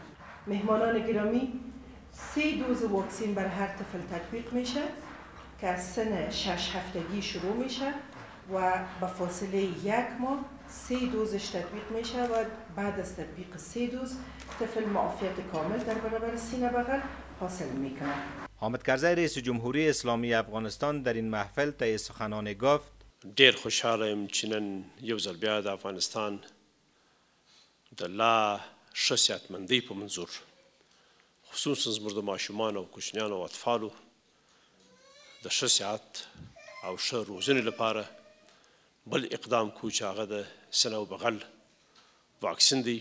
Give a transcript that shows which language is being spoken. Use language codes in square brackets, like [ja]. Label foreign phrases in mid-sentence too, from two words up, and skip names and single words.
[fa] مهمانان گرامی، 3 دوز واکسن بر هر طفل تطبیق میشه که از سن 6 هفتگی شروع میشه و به فاصله 1 ماه 3 دوزش تطبیق میشه و بعد از تطبیق 3 دوز طفل معافیت کامل در برابر سینه بغل حاصل میکنه. حامد کرزی رئیس جمهوری اسلامی افغانستان در این محفل طی سخنان گفت: [ps] ډیر خوشحاله یم چې نن یو ځل بیا د افغانستان د لا ښه صحتمندۍ په منظور خصوصا زموږ د ماشومانو او کوچنیانو او اطفالو د ښه صحت او ښه روزنې لپاره بل اقدام کوو چې هغه د سینه و بغل واکسین دی.